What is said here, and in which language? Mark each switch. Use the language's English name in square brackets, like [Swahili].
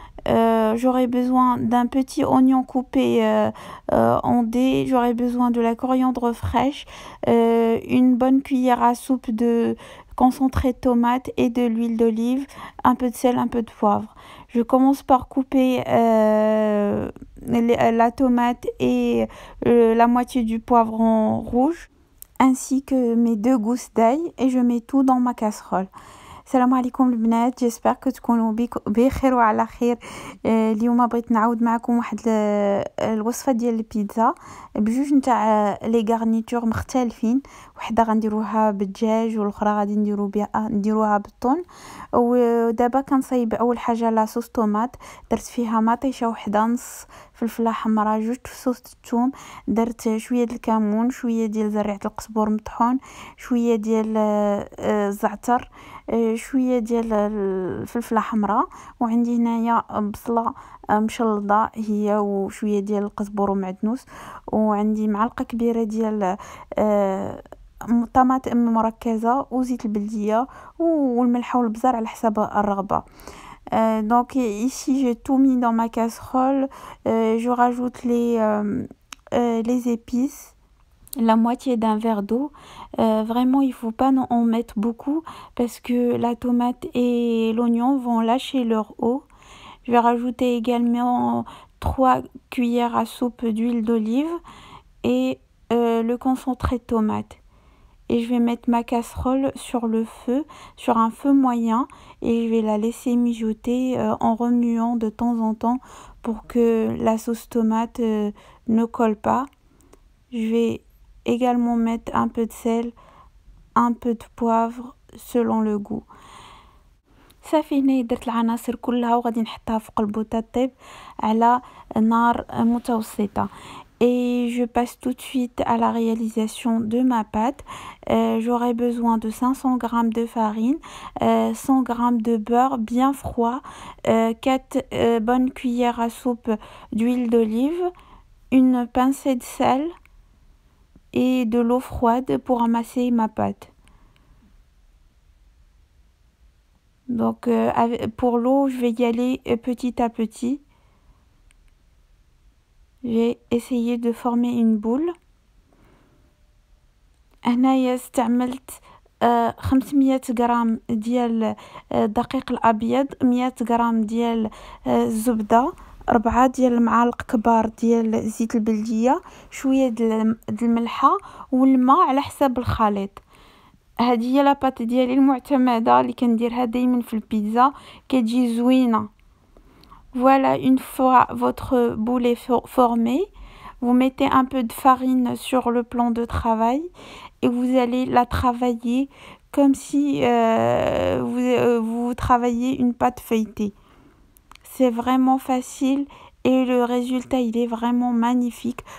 [French] J'aurai besoin d'un petit oignon coupé en dés, j'aurai besoin de la coriandre fraîche, une bonne cuillère à soupe de concentré de tomate et de l'huile d'olive, un peu de sel, un peu de poivre. Je commence par couper la tomate et la moitié du poivron rouge ainsi que mes deux gousses d'ail et je mets tout dans ma casserole. [Arabic] السلام عليكم البنات، جيسبر تكونوا بخير وعلى خير. اليوم بغيت نعاود معكم واحد الوصفه ديال البيتزا بجوج نتاع لي غارنيتور مختلفين. وحده غنديروها بالدجاج والاخرى غادي نديروها بالطون. ودابا كنصايب اول حاجه لا صوص طوماط، درت فيها مطيشه وحده، نص فلفله حمراء، جوج فصوص الثوم، درت شويه ديال الكمون، شويه ديال زريعه القزبر مطحون، شويه ديال الزعتر، شويه ديال الفلفله حمراء، وعندي هنايا بصله مشلضه هي وشويه ديال القزبر ومعدنوس، وعندي معلقه كبيره ديال طماطم مركزه وزيت البلديه والملح والبزار على حسب الرغبه. [French] Donc ici j'ai tout mis dans ma casserole. Je rajoute les épices, la moitié d'un verre d'eau. Vraiment il faut pas en mettre beaucoup parce que la tomate et l'oignon vont lâcher leur eau. Je vais rajouter également 3 cuillères à soupe d'huile d'olive et le concentré de tomate. Et je vais mettre ma casserole sur le feu, sur un feu moyen, et je vais la laisser mijoter en remuant de temps en temps pour que la sauce tomate ne colle pas. Je vais également mettre un peu de sel, un peu de poivre selon le goût. [Arabic] صافي هنا درت العناصر كلها وغادي نحطها في قلبو تطيب على نار متوسطة. [French] Et je passe tout de suite à la réalisation de ma pâte. J'aurai besoin de 500 g de farine, 100 g de beurre bien froid, 4 bonnes cuillères à soupe d'huile d'olive, une pincée de sel et de l'eau froide pour amasser ma pâte. Donc pour l'eau, je vais y aller petit à petit. J'ai essayé de former une boule. [Arabic] هنايا استعملت 500 غرام ديال الدقيق الابيض، 100 غرام ديال الزبده، 4 ديال المعالق كبار ديال زيت البلديه، شويه ديال الملحه والماء على حسب الخليط. هذه هي لاباط ديالي المعتمده اللي كنديرها دائما في البيتزا، كتجي زوينه. [French] Voilà, une fois votre boule est formée, vous mettez un peu de farine sur le plan de travail et vous allez la travailler comme si vous travaillez une pâte feuilletée. C'est vraiment facile et le résultat il est vraiment magnifique.